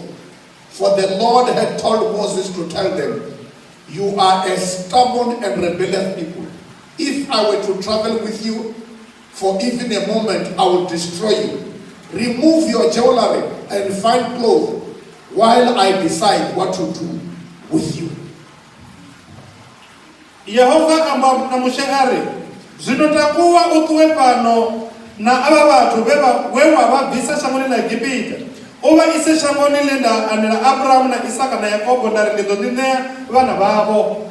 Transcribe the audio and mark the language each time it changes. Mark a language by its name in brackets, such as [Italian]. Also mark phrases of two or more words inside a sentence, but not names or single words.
[English] For the Lord had told Moses to tell them, You are a stubborn and rebellious people. If I were to travel with you for even a moment, I will destroy you. Remove your jewelry and fine clothes while I decide what to do with you. [Venda] Yehova amba na Moshe ari, zwino takuwa uṱuwe fhano na ava vhathu we wa vha bvisa shangoni ḽa Egipita. U vha ise shangoni ḽe nda anela Abrahamu na Isaka na Yakobo nda ri ndi ḓo ḓi ṋea vhana vhavho.